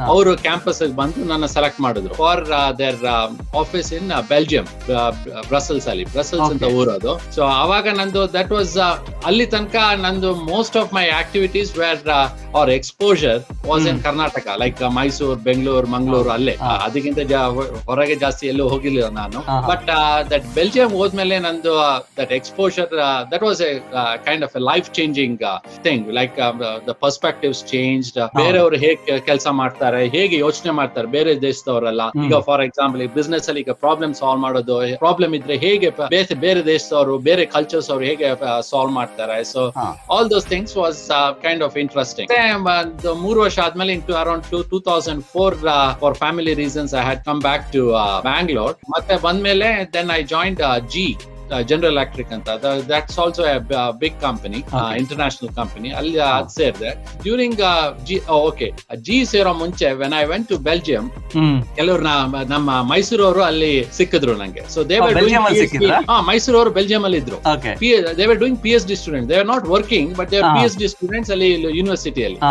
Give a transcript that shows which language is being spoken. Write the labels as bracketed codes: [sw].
[kn] ಅವರು ಕ್ಯಾಂಪಸ್ ಬಂದು ನನ್ನ ಸೆಲೆಕ್ಟ್ ಮಾಡಿದ್ರು [en] for their office in Belgium, [kn] ಬ್ರಸಲ್ಸ್ ಅಲ್ಲಿ. ಬ್ರಸಲ್ಸ್ ಅಂತ ಊರದು. [en] so [kn] ಅವಾಗ ನಂದು [en] that was [kn] ಅಲ್ಲಿ ತನಕ ನಂದು [en] Most of my activities where or exposure was in Karnataka, like Mysore, Bangalore, Mangalore ಅಲ್ಲೇ. [kn] ಅದಕ್ಕಿಂತ ಹೊರಗೆ ಜಾಸ್ತಿ ಎಲ್ಲೂ ಹೋಗಿಲ್ಲ ನಾನು. [en] but that Belgium [kn] ಹೋದ್ಮೇಲೆ ನಂದು [en] that exposure that was a kind of a life changing thing, like the perspectives changed. [kn] ಬೇರೆಯವರು ಹೇಗೆ ಕೆಲಸ ಮಾಡ್ತಾರೆ, ಹೇಗೆ ಯೋಚನೆ ಮಾಡ್ತಾರೆ ಬೇರೆ ದೇಶದವರೆಲ್ಲ. ಈಗ ಫಾರ್ ಎಕ್ಸಾಂಪಲ್ ಈ ಬಿಸ್ನೆಸ್ ಅಲ್ಲಿ ಈಗ ಪ್ರಾಬ್ಲಮ್ ಸಾಲ್ವ್ ಮಾಡೋದು, ಪ್ರಾಬ್ಲಮ್ ಇದ್ರೆ ಹೇಗೆ ಬೇರೆ ದೇಶದವರು, ಬೇರೆ ಕಲ್ಚರ್ಸ್ ಅವರು ಹೇಗೆ ಸಾಲ್ವ್ ಮಾಡ್ತಾರೆ. [en] So all those things was kind of interesting. 3 [kn] ವರ್ಷ ಆದ್ಮೇಲೆ [en] into around 2004 for family reasons I had come back to Bangalore. [kn] ಮತ್ತೆ ಬಂದ್ಮೇಲೆ [en] then I joined G General Electric ಅಂತ, that's also big company, international company. [kn] ಅಲ್ಲಿ ಅದ್ ಸೇರಿದೆ during G ಸೇರೋ ಮುಂಚೆ [en] when I went to Belgium, [kn] ಕೆಲವರು ನಮ್ಮ ಮೈಸೂರವರು ಅಲ್ಲಿ ಸಿಕ್ಕಿದ್ರು ನಂಗೆ. [en] so they were doing [kn] ಮೈಸೂರವರು Belgium ಅಲ್ಲಿ ಇದ್ರು. [en] they were doing PhD student, they are not working but they are PhD students [kn] ಅಲ್ಲಿ ಯೂನಿವರ್ಸಿಟಿಯಲ್ಲಿ.